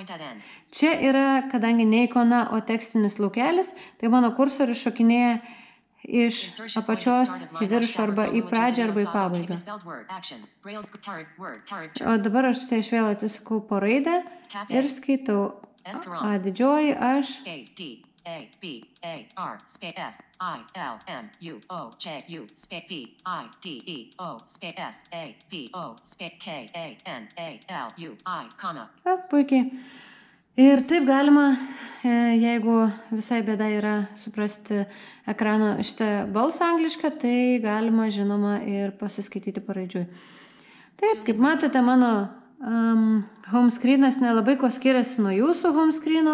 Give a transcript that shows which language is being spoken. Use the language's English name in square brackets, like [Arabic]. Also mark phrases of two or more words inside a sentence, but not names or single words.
[Lithuanian] Čia yra, kadangi ne ikona, o tekstinis laukelis, tai mano kursorius šokinėja iš apačios į viršų arba į pradžią arba į pabaigą. O dabar aš tai vėl atsisukau po raidę ir skaitau A didžioji, aš, A, B, A, R, space F, I, L, M, U, O, J, U, space V, I, D, E, O, space S, A, V, O, space K, A, N, A, L, U, I, comma. Puikiai. Ir taip galima, jeigu visai bėda yra suprasti ekrano šitą balsą anglišką, tai galima, žinoma, ir pasiskaityti paraidžiui. Taip, kaip matote, mano home screenas nelabai ko skiriasi nuo jūsų home screeno.